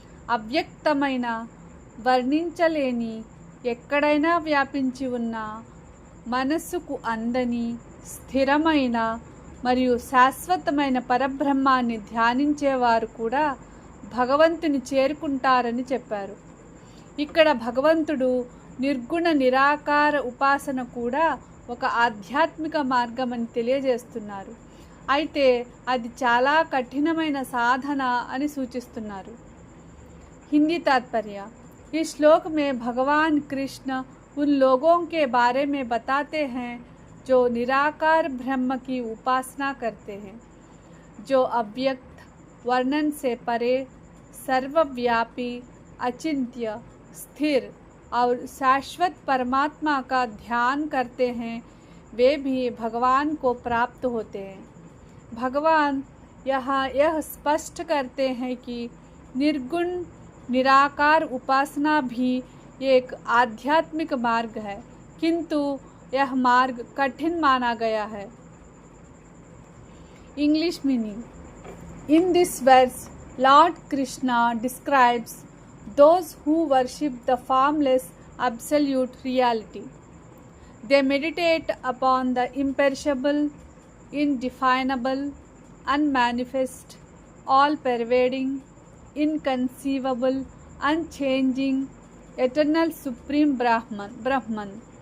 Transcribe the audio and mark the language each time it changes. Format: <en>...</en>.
<te>అవ్యక్తమైన, వర్ణించలేని, ఎక్కడైనా వ్యాపించి ఉన్న, మనస్సుకు అందని, స్థిరమైన మరియు శాశ్వతమైన పరబ్రహ్మాన్ని ధ్యానించేవారు కూడా భగవంతుని చేరుకుంటారని చెప్పారు. ఇక్కడ భగవంతుడు నిర్గుణ నిరాకార ఉపాసన కూడా ఒక ఆధ్యాత్మిక మార్గమని తెలియజేస్తున్నారు. అయితే అది చాలా కఠినమైన సాధన అని సూచిస్తున్నారు.</te> <hi>हिंदी तात्पर्य. इस श्लोक में भगवान कृष्ण उन लोगों के बारे में बताते हैं जो निराकार ब्रह्म की उपासना करते हैं, जो अव्यक्त, वर्णन से परे, सर्वव्यापी, अचिंत्य, स्थिर और शाश्वत परमात्मा का ध्यान करते हैं, वे भी भगवान को प्राप्त होते हैं. भगवान यहाँ यह स्पष्ट करते हैं कि निर्गुण निराकार उपासना भी एक आध्यात्मिक मार्ग है, किंतु यह मार्ग कठिन माना गया है.</hi> <en>English meaning. In this verse, Lord Krishna describes those who worship the formless absolute reality. They meditate upon the imperishable, indefinable, unmanifest, all-pervading, inconceivable, unchanging, eternal supreme Brahman.</en>